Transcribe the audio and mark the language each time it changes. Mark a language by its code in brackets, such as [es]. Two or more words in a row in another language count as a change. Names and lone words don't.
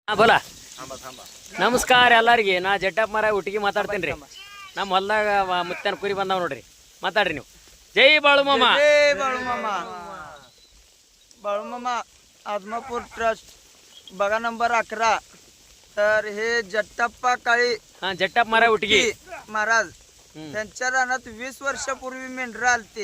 [kn] ಬೋಲಾ ನಮಸ್ಕಾರ ಎಲ್ಲರಿಗೆ. ನಾ ಜಟ್ಟಪ್ಪ ಮರ ಒಟ್ಟಿಗೆ ಮಾತಾಡ್ತೇನೆ ರೀ. ನಮ್ಮ ಹೊಲ್ದಾಗ ಮುತ್ತನ ಕುರಿ ಬಂದಾವ ನೋಡ್ರಿ. ಮಾತಾಡ್ರಿ ನೀವು. [mr] जय बाळूमामा. जय बाळूमामा. बाळूमामा आदमापूर ट्रस्ट बघा नंबर 11. तर हे जट्टाप्पा काळी जट्टाप्पा मारा उटगी महाराज त्यांच्या रानात 20 वर्षापूर्वी मेंढरं आलते.